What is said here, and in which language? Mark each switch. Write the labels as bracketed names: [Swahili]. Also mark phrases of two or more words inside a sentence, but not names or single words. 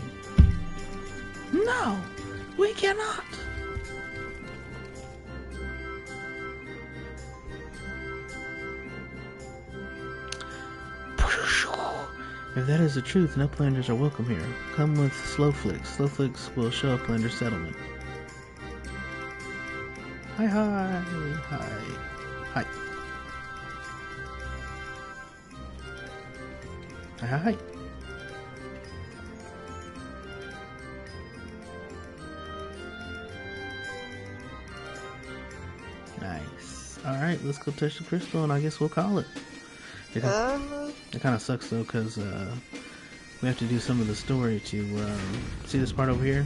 [English] No! We cannot! If that is the truth, then Uplanders are welcome here. Come with Slowflix. Slowflix will show Uplander settlement. Hi, hi, hi, hi. Hi, hi, hi. Nice. Alright, let's go touch the crystal and I guess we'll call it. It kind of sucks though, because we have to do some of the story to, see this part over here?